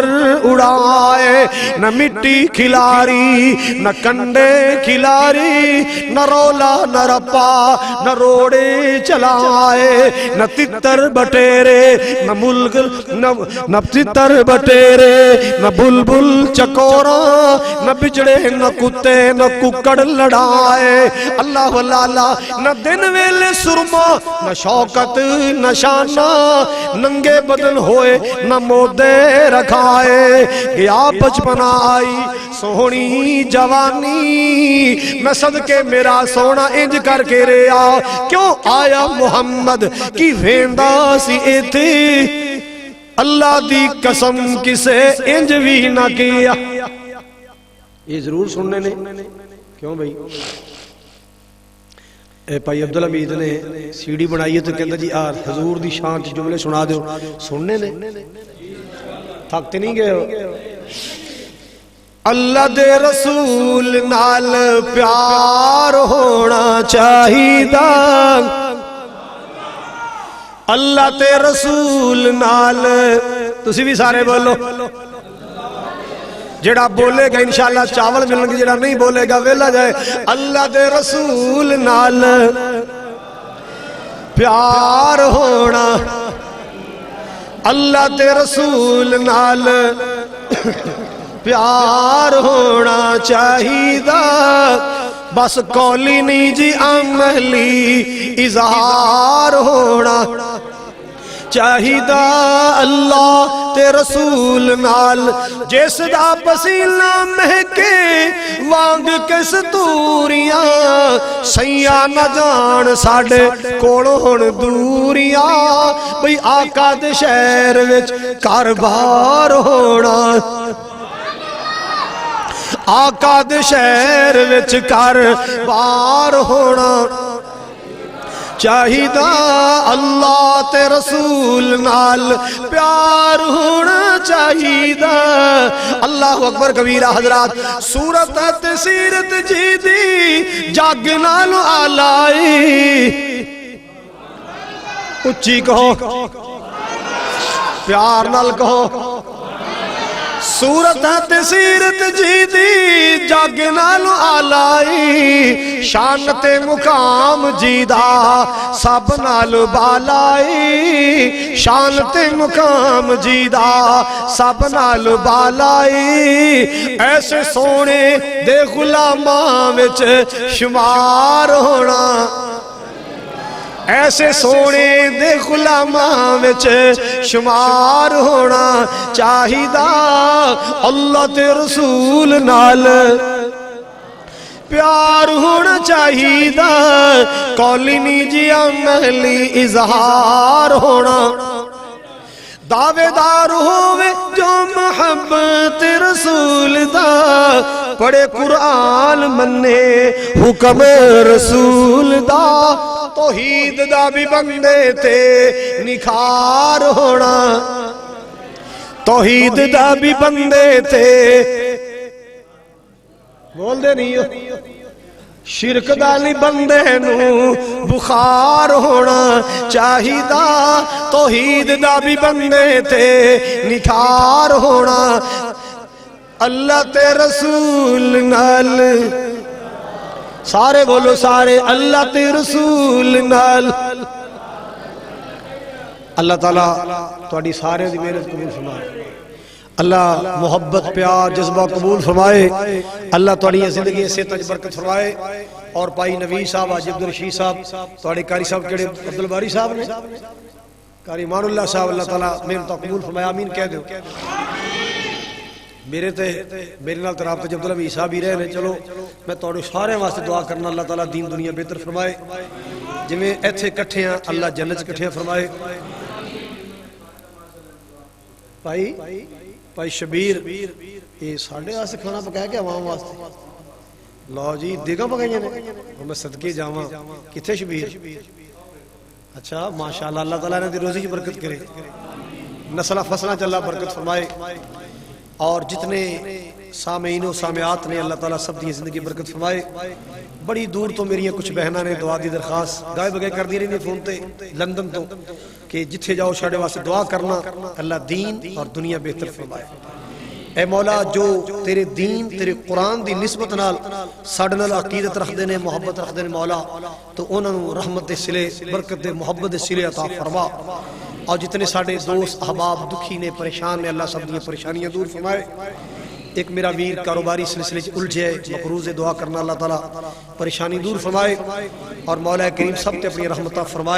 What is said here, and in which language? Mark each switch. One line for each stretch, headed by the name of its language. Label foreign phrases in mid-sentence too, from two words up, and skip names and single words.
Punjabi: اڑائے نہ مٹی کھلاری نہ کنڈے کھلاری نہ رولا نہ رپا نہ روڑے چلائے نہ تتر بٹیرے نہ ملگل نہ تتر بٹیرے نہ بلبل چکورا نہ بجڑے نہ کتے نہ ککڑ لڑائے اللہ اللہ نہ دن ویلے سرما نہ شوکت نہ شانہ ننگے بدن ہوئے نہ مودے رکھائے گیا بچپن آئی سونی جوانی میں صدقے میرا سونا انج کر کے ریا کیوں آیا محمد کی ویندہ سی ایتھی اللہ دی قسم کسے انج بھی نہ کیا یہ ضرور سننے نے کیوں بھئی اے بھائی عبدالحمید نے سی ڈی بنائی ہے تو کہتا جی حضور دی شان چ جملے سنا دیو سننے نے تھکتے نہیں گئے ہو اللہ دے رسول نال پیار ہونا چاہیدا اللہ تے رسول نال تسی بھی سارے بولو جڑا بولے گا انشاءاللہ چاول ملن گے جڑا نہیں بولے گا ویلا جائے اللہ دے رسول نال پیار ہونا اللہ تے رسول نال پیار ہونا چاہیدا بس قولی نہیں جی عملی اظہار ہونا چاہیدا اللہ تے رسول نال جس دا پسینہ مہکے وانگ کے ستوریاں سیاں نہ جان ساڑے کوڑون دوریاں بھئی آقا دے شہر وچ کاربار ہونا آقا دے شہر وچ کاربار ہونا چاہیدا اللہ تے رسول نال پیار ہونا چاہیدا
Arabic: اللہ اکبر کبیرہ
Punjabi: حضرات سورت تے سیرت جی دی جاگ نال آلائی اچھی کہو پیار نال کہو سورت تے سیرت جی دی جاگ نال آلائی شان تے مقام جیدہ سب نال بالائی شان تے مقام جیدہ سب نال بالائی ایسے سونے دے غلاماں وچ شمار ہونا ایسے سونے دے غلاماں وچ شمار ہونا چاہیدا اللہ تے رسول نال پیار ہونا چاہیدا قولی نہیں جی عملی اظہار ہونا دعوے دار ہوئے جو محبت رسول دا پڑھے قرآن مننے حکم رسول دا توحید دا بھی بندے تے نکھار ہونا توحید دا بھی بندے تے بول دے نہیں ہو شرک دالی بندے نو بخار ہونا چاہیدا توحید دا بھی بندے تے نکھار ہونا اللہ تے رسول نال سارے بولو سارے اللہ تے رسول نال اللہ تعالیٰ تواڈی سارے دی محنت قبول فرمائے اللہ محبت پیار جذبہ قبول فرمائے اللہ تواڈی زندگی سے تج برکت فرمائے اور پائی نویس صاحب حاجی عبدالرشید صاحب تواڈے قاری صاحب کیڑے عبدالباری صاحب نے قاری ایمان اللہ صاحب اللہ تعالیٰ محنت قبول فرمائے آمین کہہ دو میرے نال ترابط جب عبدالحمید صاحب ہی رہے ہیں چلو میں تواڈے سارے واسطے دعا کرنا اللہ تعالیٰ دین دنیا بہتر فرمائے جویں ایتھے کٹھے ہیں اللہ جنت کٹھے فرمائے پائی شبیر یہ ساڑھے واسطے کھانا پکایا کہ عوام واسطے لو جی دیگا پکائیں نے میں صدقے جاواں کتھے شبیر اچھا ماشاءاللہ اللہ تعالیٰ نے دی روزی کی برکت کرے نسلہ فصلہ چلا برکت فرمائے اور جتنے سامعین و سامعات نے اللہ تعالیٰ سب دی زندگی برکت فرمائے. بڑی دور تو میری کچھ بہناں نے دعا دی درخواست گائے بگائے کر دی رہی فون تے لندن تو کہ جتھے جاؤ ساڈے واسطے دعا کرنا اللہ دین اور دنیا بہتر فرمائے. اے مولا جو تیرے دین تیرے قرآن دی نسبت نال ساڈے نال عقیدت رکھدے نے محبت رکھدے نے مولا تو انہاں نوں رحمت دے صلے برکت دے محبت دے صلے عطا فرما. اور جتنے ساڈے دوست احباب دکھی نے پریشان نے اللہ سب دی پریشانیاں دور فرمائے. ایک میرا ویر کاروباری سلسلے الجھے مقروض دعا کرنا اللہ تعالیٰ پریشانی دور فرمائے اور مولا کریم سب تے اپنی رحمتہ فرمائے.